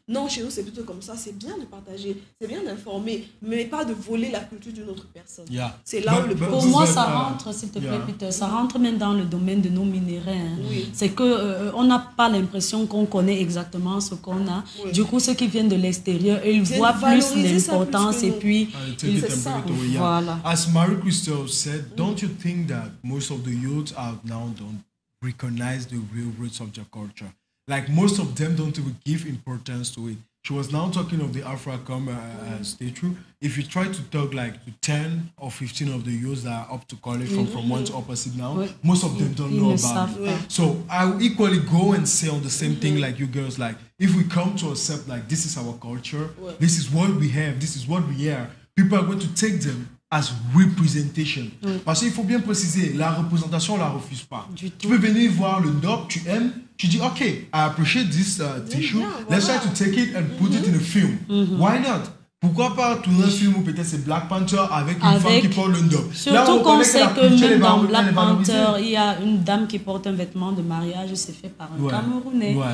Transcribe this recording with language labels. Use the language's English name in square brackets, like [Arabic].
[French] Non, chez nous, c'est plutôt comme ça. C'est bien de partager, c'est bien d'informer, mais pas de voler la culture d'une autre personne. C'est là où pour moi, ça rentre, s'il te plaît, Peter, ça rentre même dans le domaine de nos minéraux. C'est qu'on n'a pas l'impression qu'on connaît exactement ce qu'on a. Du coup, ceux qui viennent de l'extérieur, ils voient plus l'importance et puis... Voilà. [English] As Marie-Christelle said, don't you think that most of the youth now don't recognize the real roots of their culture? Like most of them don't even give importance to it. She was now talking of the Afro-Akom statue. If you try to talk like to 10 or 15 of the youths that are up to college from one to opposite now, most of them don't know about it. So I will equally go and say on the same thing like you girls, like if we come to accept like this is our culture, this is what we have, this is what we are, people are going to take them as representation. [French] Parce qu'il faut bien préciser, la représentation, on ne la refuse pas. Tu peux venir voir le ndop, tu aimes, tu dis, [English] OK, I appreciate this tissue, let's try to take it and put it in a film. Why not? [French] Pourquoi pas tourner un film où peut-être c'est Black Panther avec une femme qui porte le ndop? Surtout qu'on sait que même dans Black Panther, il y a une dame qui porte un vêtement de mariage, c'est fait par un Camerounais.